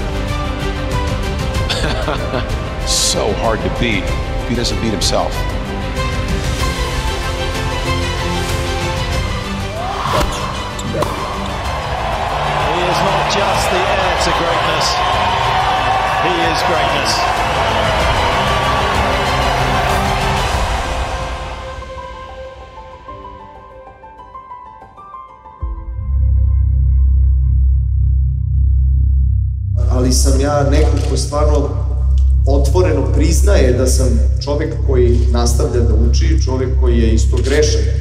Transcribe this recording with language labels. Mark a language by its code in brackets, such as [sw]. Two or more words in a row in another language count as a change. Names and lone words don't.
[en] So hard to beat if he doesn't beat himself. He is not just the heir to greatness. He is greatness. [sr] Ali sam ja neko ko stvarno otvoreno priznaje da sam čovek koji nastavlja da uči, čovek koji je isto grešan.